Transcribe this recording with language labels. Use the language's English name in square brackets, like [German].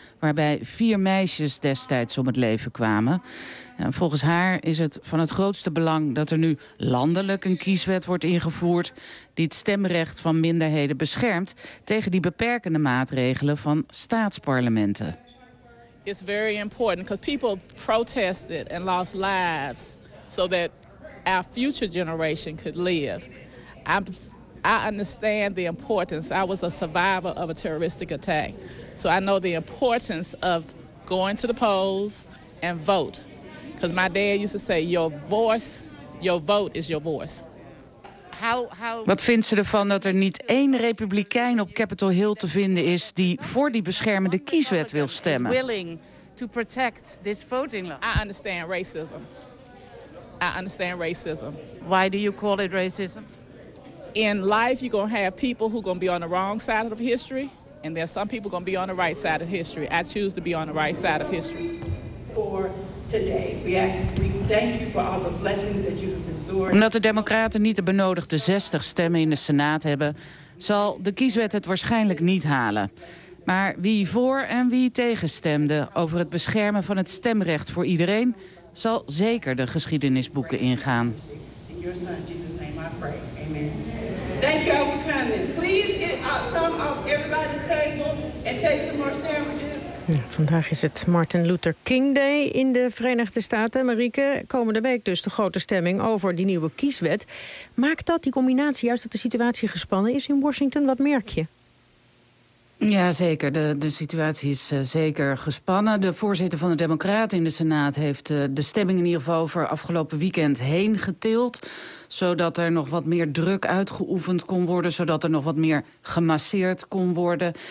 [Dutch] waarbij 4 meisjes destijds om het leven kwamen. En volgens haar is het van het grootste belang dat er nu landelijk een kieswet wordt ingevoerd die het stemrecht van minderheden beschermt tegen die beperkende maatregelen van staatsparlementen. [English] It's very important because people protested and lost lives so that our future generation could live. I understand the importance. I was a survivor of a terroristic attack. So I know the importance of going to the polls and vote. Because my dad used to say, your voice, your vote is your voice. [Dutch] Wat vindt ze ervan dat er niet 1 Republikein op Capitol Hill te vinden is die voor die beschermende kieswet wil stemmen? [English] Willing to protect this voting law. I understand racism. I understand racism. Why do you call it racism? In life, you're going to have people who are going to be on the wrong side of history. And there are some people going to be on the right side of history. I choose to be on the right side of history. For today, we thank you for all the blessings that you have bestowed. [Dutch] Omdat de Democraten niet de benodigde 60 stemmen in de Senaat hebben, zal de kieswet het waarschijnlijk niet halen. Maar wie voor en wie tegen stemde over het beschermen van het stemrecht voor iedereen, zal zeker de geschiedenisboeken ingaan. [English] In your son Jesus' name I pray. Amen. Thank you all for coming. Please get some off everybody's table and take some more sandwiches. [Dutch] Vandaag is het Martin Luther King Day in de Verenigde Staten. Marieke, komende week dus de grote stemming over die nieuwe kieswet. Maakt dat die combinatie, juist dat de situatie gespannen is in Washington, wat merk je? Ja, zeker. De situatie is zeker gespannen. De voorzitter van de Democraten in de Senaat heeft de stemming in ieder geval voor afgelopen weekend heen getild, zodat er nog wat meer druk uitgeoefend kon worden, zodat er nog wat meer gemasseerd kon worden.